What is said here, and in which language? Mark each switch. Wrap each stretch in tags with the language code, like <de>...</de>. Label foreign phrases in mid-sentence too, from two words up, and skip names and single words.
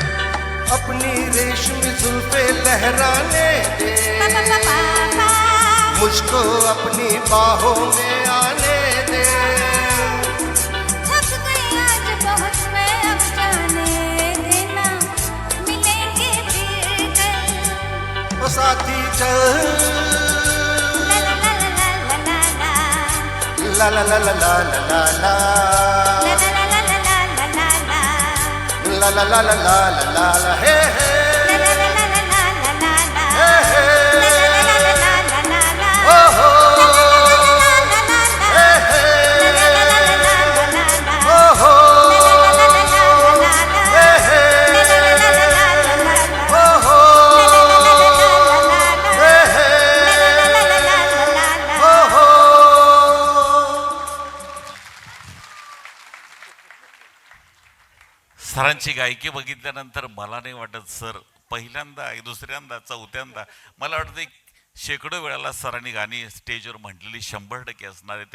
<hi>अपनी रेशमी जुल्फे लहराने दे, मुझको अपनी बाहों में आने दे। थक गई आज बहुत मैं अब जाने देना, मिलेंगे फिर कल। ओ साथी चल ला ला ला ला ला ला, ला ला ला ला ला ला ला ला ला ला ला ला, ला ला ला ला ला ला ला ला हे हे ला ला ला ला ला ला ला ला, हे हे ला ला ला ला ला ला ला, ओ हो ला हे हे ला ला ला ला ला ला, ओ हो ला ला ला ला ला ला, हे हे ला ला ला ला ला ला ला, ओ हो हे हे ओ हो।</hi> <mr>सरांची गायकी बघितल्यानंतर मला नाही वाटत सर पहिल्यांदा दुसऱ्यांदा चौथ्यांदा मला वाटतं एक शेकडो वेळाला सरांनी गाणी स्टेजवर म्हटलेली 100% असणार आहे.</mr>